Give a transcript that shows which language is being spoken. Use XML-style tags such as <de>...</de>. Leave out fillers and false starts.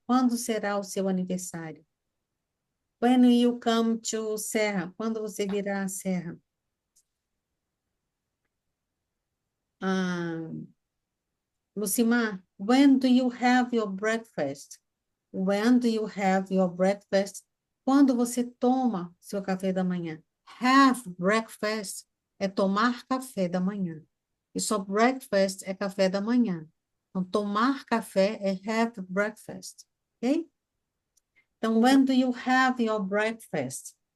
<pt>Quando será o seu aniversário?</pt> <en>When will you come to Serra?</en> <pt>Quando você virá à Serra?</pt> <en>Ah, Lucimar, when do you have your breakfast? When do you have your breakfast?</en> <pt>Quando você toma seu café da manhã? Have breakfast é tomar café da manhã. E só breakfast é café da manhã. Então, tomar café é have breakfast. Ok?</pt> <en>Então, when do you have your breakfast?</en>